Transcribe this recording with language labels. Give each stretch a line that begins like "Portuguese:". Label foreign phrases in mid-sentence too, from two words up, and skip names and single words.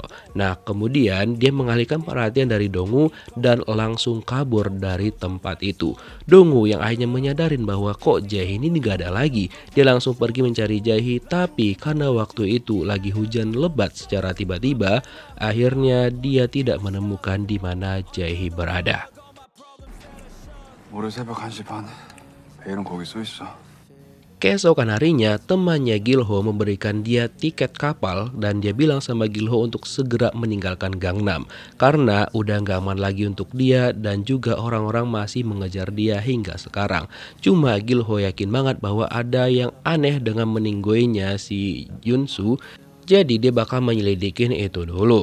Indonesian: Nah kemudian dia mengalihkan perhatian dari Dongwoo dan langsung kabur dari tempat itu. Dongwoo yang akhirnya menyadarin bahwa kok Jae-hee ini gak ada lagi. Dia langsung pergi mencari Jae-hee, tapi karena waktu itu lagi hujan lebat secara tiba-tiba, akhirnya dia tidak menemukan di mana Jae-hee berada.
Korean: 모레 새벽 1시 반. 배일은 거기 써 있어.
Indonesian: Keesokan harinya, temannya Gil-ho memberikan dia tiket kapal dan dia bilang sama Gil-ho untuk segera meninggalkan Gangnam karena udah gak aman lagi untuk dia dan juga orang-orang masih mengejar dia hingga sekarang. Cuma Gil-ho yakin banget bahwa ada yang aneh dengan meninggoinya si Yunsu, jadi dia bakal menyelidikin itu dulu.